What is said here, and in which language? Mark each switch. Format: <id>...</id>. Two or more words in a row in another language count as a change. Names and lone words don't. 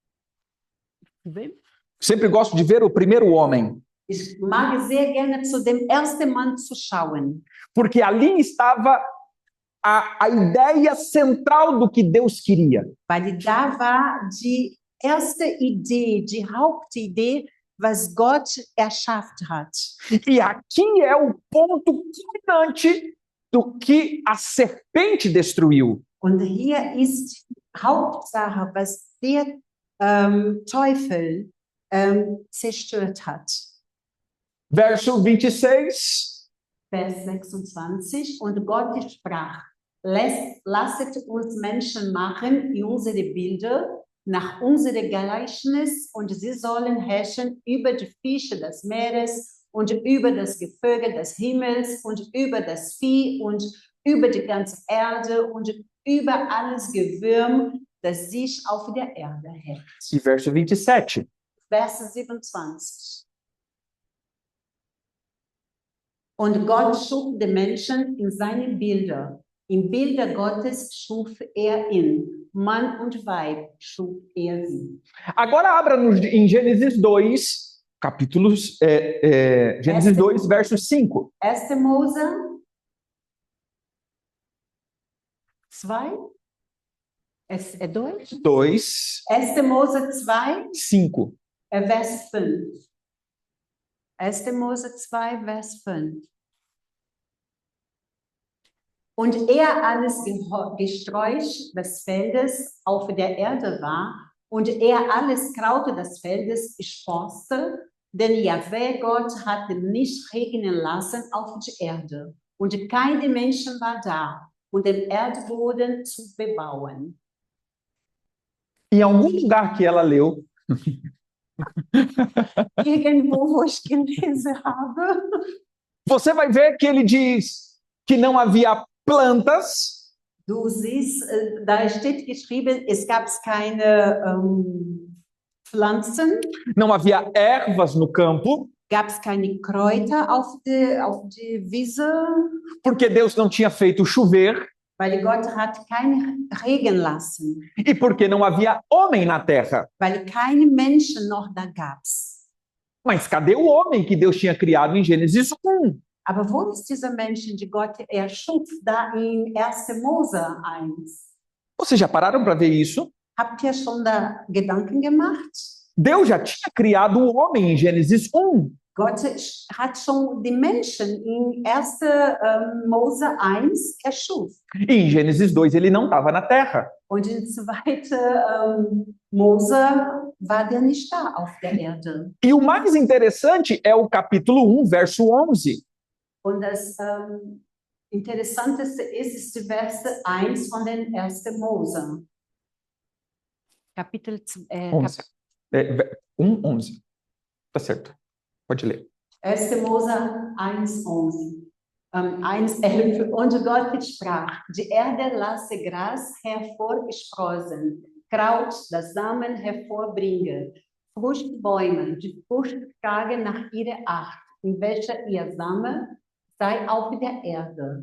<pt>Sempre gosto de ver o primeiro homem.</pt> <de>Ich mag sehr gerne zu dem ersten Mann zu schauen,</de> <pt>Porque ali estava a ideia central do que Deus queria.</pt> <de>weil da war die erste Idee, die Hauptidee, was Gott erschafft hat.</de> <pt>E aqui é o ponto culminante do que a serpente destruiu.</pt> <de>Und hier ist die Hauptsache, was der Teufel zerstört hat.</de> <pt>Verso 26.</pt> <de>Vers 26. Und Gott sprach, lasset uns Menschen machen in unsere Bilder, nach unserem Gleichnis, und sie sollen herrschen über die Fische des Meeres und über das Gevögel des Himmels und über das Vieh und über die ganze Erde und über alles Gewürm, das sich auf der Erde hält.</de> <pt>E verso 27.</pt> <de>Vers 27. Und Gott schuf den Menschen in seine Bilder. Im Bilder Gottes schuf er ihn. Mann und Weib schuf er sie.</de> <pt>Agora abra em Gênesis 2, capítulos, Gênesis 2, verso 5.</pt> <de>1. Mose 2. Es ist Deutsch. 2, 1. Mose 2, 5. Vers 5. 1. Mose 2, Vers 5. Und alles Gesträuch des Feldes auf der Erde war, und alles Kraut des Feldes sproßte, denn Jahwe Gott hatte nicht regnen lassen auf die Erde. und keine Menschen war da, um den Erdboden zu bebauen.</de> <pt>Em algum lugar que ela leu,</pt> <de>Irgendwo, wo ich gelesen habe,</de> <pt>você vai ver que ele diz que não havia plantas,</pt> <de>du siehst, da steht geschrieben, es gab keine Pflanzen,</de> <pt>não havia ervas no campo,</pt> <de>gab es keine Kräuter auf die Wiese,</de> <pt>porque Deus não tinha feito chover</pt> <de>weil Gott hat keinen Regen lassen,</de> <pt>e porque não havia homem na terra.</pt> <de>weil keine Menschen noch da gab's.</de> <pt>Mas cadê o homem que Deus tinha criado em Gênesis 1?</pt> <de>Aber wo ist dieser Mensch, die Gott erschuf, da in 1. Mose 1?</de> <pt>Vocês já pararam para ver isso?</pt> <de>Habt ihr schon da Gedanken gemacht?</de> <pt>Deus já tinha criado o homem em Gênesis 1.</pt> <de>Gott hat schon die Menschen in 1. Mose 1 erschuf.</de> <pt>E em Gênesis 2 ele não estava na terra.</pt> <de>Und in 2. Mose war der nicht da auf der Erde.</de> <pt>E o mais interessante é o capítulo 1, verso 11.</pt> <de>Und das Interessanteste ist die Verse 1 von den 1. Mose. Kapitel 11. 11.</de> <pt>Tá certo. Pode ler.</pt> <de>1. Mose 1,11. 1,11. Und Gott sprach, die Erde lasse Gras hervorgesprossen, Kraut, das Samen hervorbringe, Fruchtbäume, die Frucht tragen nach ihrer Art, in welcher ihr Same sei auf der Erde.</de>